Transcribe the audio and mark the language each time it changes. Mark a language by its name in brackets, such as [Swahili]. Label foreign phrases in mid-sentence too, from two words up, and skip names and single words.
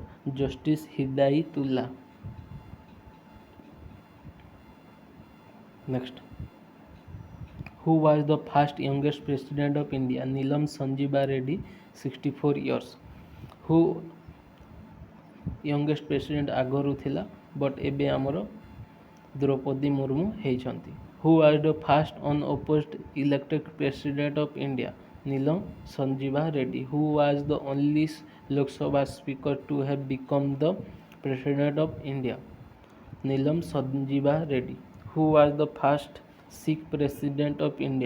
[English] Justice Hidayatullah. Next. Who was the first youngest president of India? Neelam Sanjiba Reddy, 64 years. Who youngest president [Odia] ଆଗରୁ ଥିଲା but ଏବେ ଆମର ଦ୍ରୌପଦୀ ମୁର୍ମୁ ହେଇଛନ୍ତି. [English] Who was the first unopposed elected president of India? Neelam Sanjiba Reddy. Who was the only Lok Sabha speaker to have become the president of India? Neelam Sanjiba Reddy. Who was the first Sikh president of India?